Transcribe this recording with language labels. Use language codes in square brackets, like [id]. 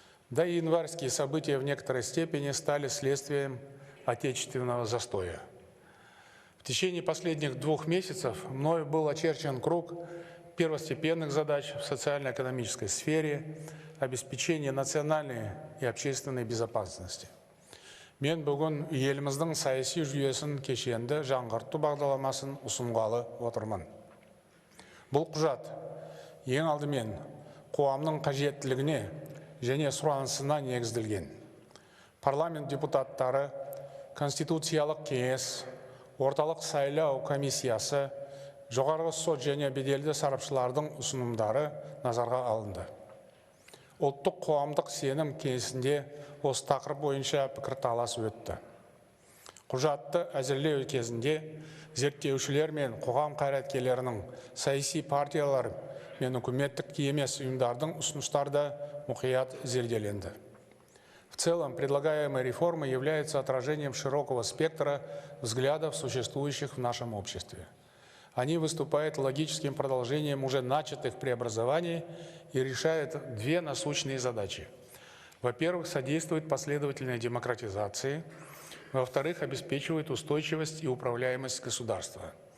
[ru] Да и январские события в некоторой степени стали следствием отечественного застоя. В течение последних 2 месяцев мною был очерчен круг первостепенных задач в социально-экономической сфере, обеспечения национальной и общественной безопасности. [kk] Мен бүгін еліміздің саяси жүйесін кешенді жаңғырту бағдарламасын ұсынғалы отырмын. Бұл құжат ең алдымен қоғамның қажеттілігіне және сұранысына негізделген. Парламент депутаттары, Конституциялық кеңес, орталық сайлау комиссиясы, жоғарғы сот және беделді сарапшылардың ұсынымдары назарға алынды. Ұлттық қоғамдық сенім кеңесінде осы тақырып бойынша пікірталас өтті. Құжатты әзірлеу кезінде зерттеушілер мен қоғам қайраткерлерінің, саяси партиялар мен үкіметтік емес ұйымдардың ұсыныстары да мұқият зерделенді. [ru] В целом, предлагаемая реформа является отражением широкого спектра взглядов, существующих в нашем обществе. Они выступают логическим продолжением уже начатых преобразований и решают 2 насущные задачи. Во-первых, содействует последовательной демократизации, во-вторых, обеспечивает устойчивость и управляемость государства.